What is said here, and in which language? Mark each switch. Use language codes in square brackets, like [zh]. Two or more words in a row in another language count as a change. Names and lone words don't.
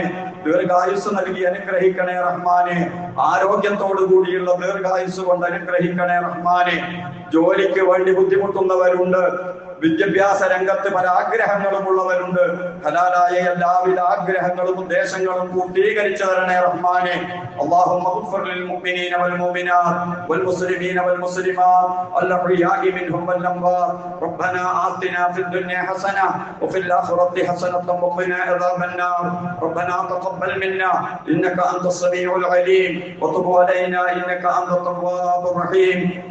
[ml] ദീർഘായുസ് നൽകി അനുഗ്രഹിക്കണേ റഹ്മാനെ. ആരോഗ്യത്തോടു കൂടിയുള്ള ദീർഘായുസ് കൊണ്ട് അനുഗ്രഹിക്കണേ റഹ്മാനെ. ജോലിക്ക് വേണ്ടി ബുദ്ധിമുട്ടുന്നവരുണ്ട്. വിദ്യാഭ്യാസ രംഗത്ത് പല ആഗ്രഹങ്ങളും ഉള്ളവരുണ്ട്. ഹലാലായ എല്ലാവിധ ആഗ്രഹങ്ങളും ഉദ്ദേശങ്ങളും പൂർത്തീകരിച്ചു തരണേ റഹ്മാനെ. [ar] اللهم اغفر للمؤمنين والمؤمنات والمسلمين والمسلمات الأحياء منهم والأموات. ربنا آتنا في الدنيا حسنة وفي الآخرة حسنة وقنا عذاب النار. ربنا تقبل منا إنك أنت السميع العليم وتب علينا إنك أنت التواب الرحيم.